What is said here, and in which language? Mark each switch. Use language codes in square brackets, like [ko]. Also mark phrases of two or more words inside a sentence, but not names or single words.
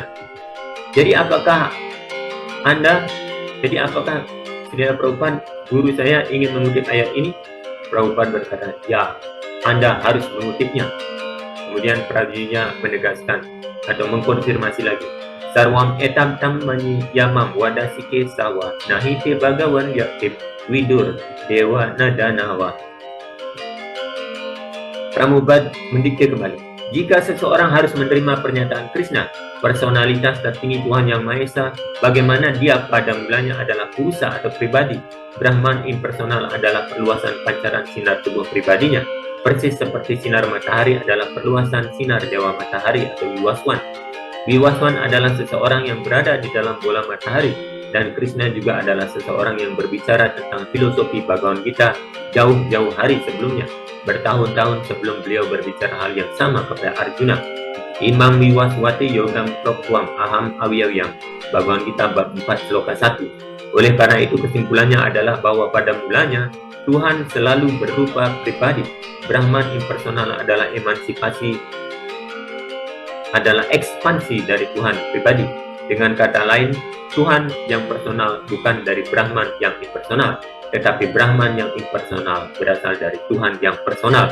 [id] Jadi apakah Saudara Prabhupada, guru saya ingin mengutip ayat ini? Prabhupada berkata, ya, Anda harus mengutipnya. Kemudian Prajubnya menegaskan atau mengkonfirmasi lagi. [sa] सर्वम् एतम् तम् मनि यमम् वदसिके सव नहिते भगवन् यक्तिप् विदुर् देव नदानव. [id] Prabhupada mendikte kembali. Jika seseorang harus menerima pernyataan Krishna, personalitas tertinggi Tuhan Yang Maha Esa, bagaimana dia pada mulanya adalah purusa atau pribadi, Brahman impersonal adalah perluasan pancaran sinar tubuh pribadinya, persis seperti sinar matahari adalah perluasan sinar dewa matahari atau Viwaswan. Viwaswan adalah seseorang yang berada di dalam bola matahari, dan Krishna juga adalah seseorang yang berbicara tentang filosofi Bhagavad Gita jauh-jauh hari sebelumnya, bertahun-tahun sebelum beliau berbicara hal yang sama kepada Arjuna. [sa] इमं विवस्वते योगं प्रोक्तवान् अहम् अव्ययम्, [id] Bhagavad Gita bab 4 sloka 1. Oleh karena itu kesimpulannya adalah bahwa pada mulanya Tuhan selalu berupa pribadi. Brahman impersonal adalah ekspansi dari Tuhan pribadi. Dengan kata lain, Tuhan yang personal bukan dari Brahman yang impersonal, tetapi Brahman yang impersonal berasal dari Tuhan yang personal.